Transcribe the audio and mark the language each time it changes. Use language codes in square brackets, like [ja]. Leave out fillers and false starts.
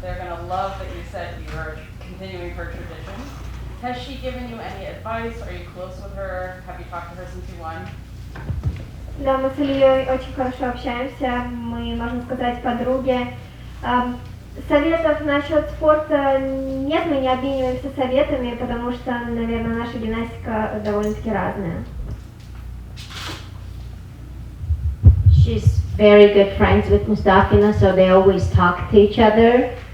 [en] They're gonna love that you said you are continuing her tradition. Has she given you any advice? Are you close with her? Have you talked to her since you won? [ru] Да, мы с Ильей очень хорошо общаемся, мы, можно сказать, подруги. Советов насчет спорта нет, мы не обмениваемся советами, потому что, наверное, наша гимнастика довольно-таки разная. [en] She's very good friends with Mustafina, so they always talk to each other.